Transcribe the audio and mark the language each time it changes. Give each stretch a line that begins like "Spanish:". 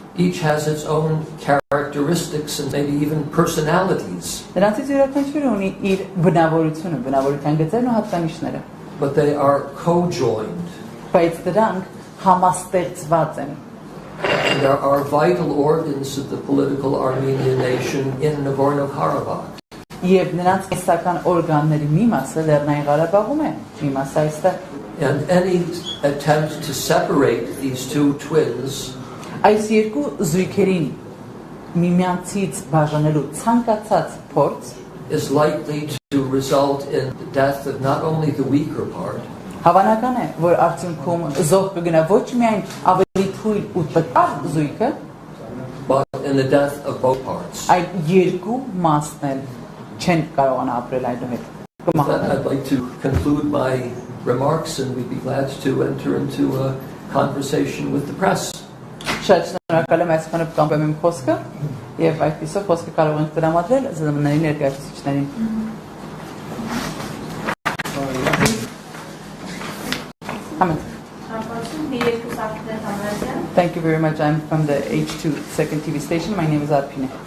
English: Each has its own characteristics and maybe even personalities.
Armenian: Նրանցից յուրաքանչյուրը ունի իր բնավորությունը, բնավորության գծերն ու հատկանիշները։
English: But they are co-joined.
Armenian: Բայց դրանք համաստեղծված են։
English: And there are vital organs of the political Armenian nation in Nagorno-Karabakh.
Armenian: Եվ նրանց կենսական օրգանների մի մասը Լեռնային Ղարաբաղում է, մի մասը այստեղ։
English: And any attempt to separate these two twins
Armenian: Այս երկու զույգերին միմյանցից բաժանելու ցանկացած փորձ
English: is likely to result in the death of not only the weaker part,
Armenian: Հավանական է, որ արդյունքում զոհ կգնա ոչ միայն ավելի թույլ ու տկար զույգը,
English: but in the death of both parts.
Armenian: այլ երկու մասն էլ չեն կարողանա ապրել այդուհետ։
English: I'd like to conclude my remarks and we'd be glad to enter into a conversation with the press.
Armenian: Շատ շնորհակալ եմ այսքանը կամպեմ իմ խոսքը եւ այդպիսով խոսքը կարող ենք տրամադրել ԶՄՆ-ի ներկայացուցիչներին։ Համեն։ Շնորհակալություն, մի երկու սարքներ համարյալ
English: Thank you very much. I'm from the H2 second TV station. My name is Arpine.